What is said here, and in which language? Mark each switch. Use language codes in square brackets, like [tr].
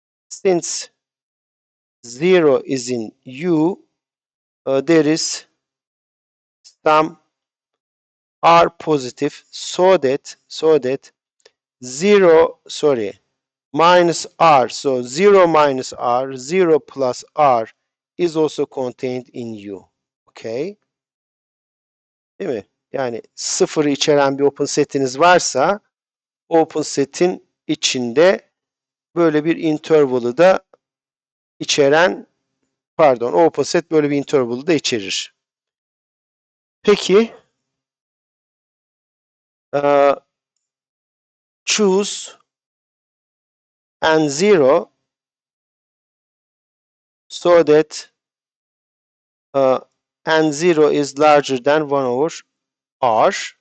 [en] Since 0 is in U, there is some R positive, so that 0, sorry, minus R, so 0 minus R, 0 plus R is also contained in U. [tr] Okay. Değil mi? Yani sıfırı içeren bir open setiniz varsa open set'in içinde böyle bir interval'ı da içeren, pardon, open set böyle bir interval'ı da içerir. [en] Peki choose n0 so that n0 is larger than 1 over r.